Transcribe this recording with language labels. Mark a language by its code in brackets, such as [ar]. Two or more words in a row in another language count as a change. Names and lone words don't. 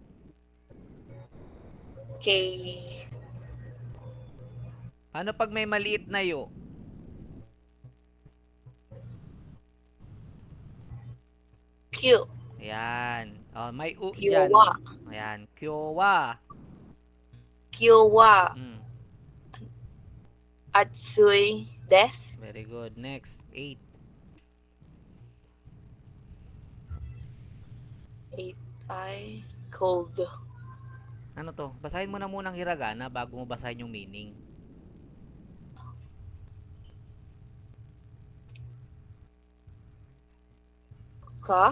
[ja] Ke. [tl] Ano pag may maliit na yo? [ja] Q. [tl] Ayan. Oh, may u [ja] Kyowa. [tl] dyan. Ayan. [ja] Kyowa. Kyowa. Mm. 暑いです. [en] Very good. Next. 8. [tl] 8 ay cold. Ano to? Basahin mo na munang hiragana bago mo basahin yung meaning. [ja] Ka?